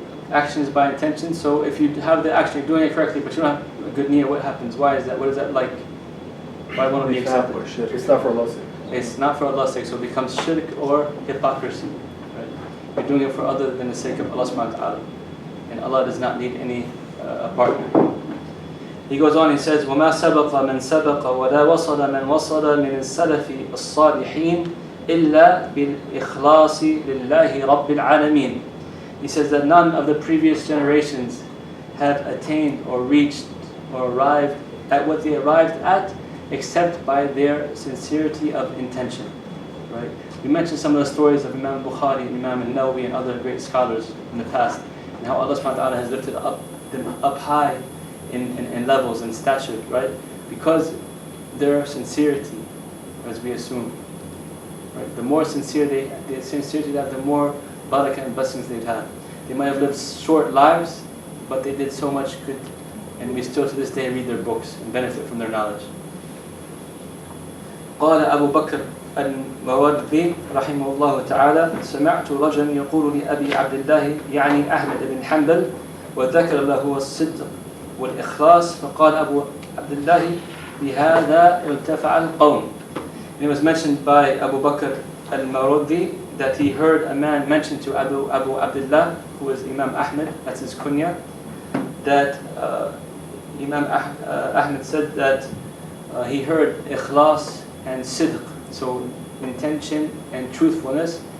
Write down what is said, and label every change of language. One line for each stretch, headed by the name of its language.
English: Action is by intention. So if you have the action, you're doing it correctly, but you don't have a good niyyah, what happens? Why is that? What is that like? Why won't it be accepted? It's not for Allah's sake. It's not for Allah's sake, so it becomes shirk or hypocrisy. Right? You're doing it for other than the sake of Allah subhanahu wa ta'ala. And Allah does not need any partner. He goes on, he says,
Arabic: وَمَا سَبَقَ مَنْ سَبَقَ وَلَا وَصَلَ مَنْ وَصَلَ مِنَ السَّلَفِ الصَّالِحِينَ إِلَّا بِالْإِخْلَاصِ لِلَّهِ رَبِّ الْعَالَمِينَ.
English: He says that none of the previous generations have attained or reached or arrived at what they arrived at except by their sincerity of intention. Right? We mentioned some of the stories of Imam Bukhari, Imam al-Nawawi, and other great scholars in the past, and how Allah subhanahu wa ta'ala has lifted them up high in levels and stature, right? Because their sincerity, as we assume. Right? The more sincerity they have, the more barakah and blessings they'd have. They might have lived short lives, but they did so much good, and we still to this day read their books and benefit from their knowledge.
Arabic: قال أبو بكر الموردي رحمه الله تعالى سمعت رجلا يقول لأبي عبد الله يعني أحمد بن حنبل وذكر له الصدق والإخلاص فقال أبو عبد الله بهذا ارتفع القوم.
English: It was mentioned by Abu Bakr al-Marudi that he heard a man mention to Abu Abdullah, who is Imam Ahmed, that's his kunya, that Imam Ahmed said that he heard ikhlas and sidq, so intention and truthfulness.